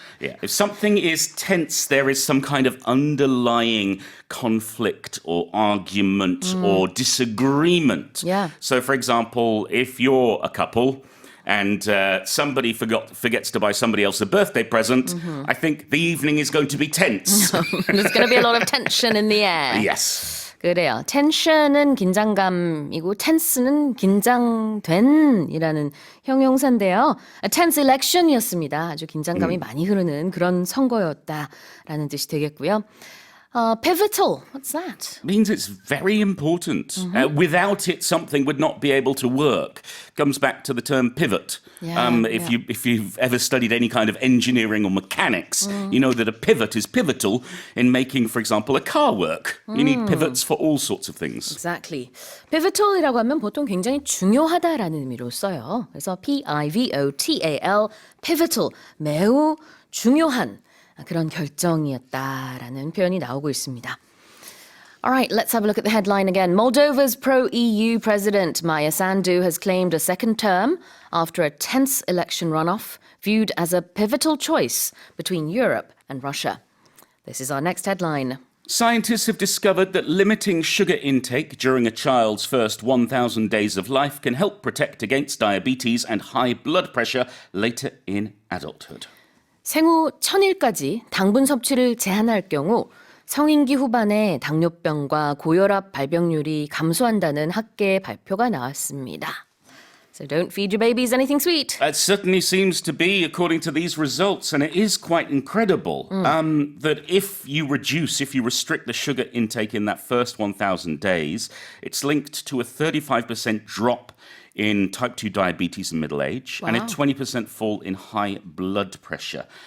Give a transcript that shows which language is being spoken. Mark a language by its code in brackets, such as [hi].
[en] Yeah, if something is tense, there is some kind of underlying conflict or argument or disagreement. Yeah. So, for example, if you're a couple and somebody forgets to buy somebody else a birthday present, I think the evening is going to be tense. There's going to be a lot of tension in the air. Yes. [ko] 그래요. 텐션은 긴장감이고 tense는 긴장된이라는 형용사인데요. [en] A tense election이었습니다. [ko] 아주 긴장감이 많이 흐르는 그런 선거였다라는 뜻이 되겠고요. [en] Pivotal, what's that? Means it's very important. Without it, something would not be able to work. Comes back to the term pivot. If you've ever studied any kind of engineering or mechanics, you know that a pivot is pivotal in making, for example, a car work. You need pivots for all sorts of things. Exactly. [ko] Pivotal이라고 하면 보통 굉장히 중요하다라는 의미로 써요. 그래서 P-I-V-O-T-A-L, pivotal, 매우 중요한 그런 결정이었다라는 표현이 나오고 있습니다. [en] All right, let's have a look at the headline again. Moldova's pro-EU president, Maia Sandu, has claimed a second term after a tense election runoff viewed as a pivotal choice between Europe and Russia. This is our next headline. Scientists have discovered that limiting sugar intake during a child's first 1,000 days of life can help protect against diabetes and high blood pressure later in adulthood. [ko] 생후 1000일까지 당분 섭취를 제한할 경우 성인기 후반에 당뇨병과 고혈압 발병률이 감소한다는 학계 발표가 나왔습니다. [en] So don't feed your babies anything sweet. It certainly seems to be, according to these results, and it is quite incredible that if you restrict the sugar intake in that first 1,000 days, it's linked to a 35% drop in type 2 diabetes in middle age and a 20% fall in high blood pressure.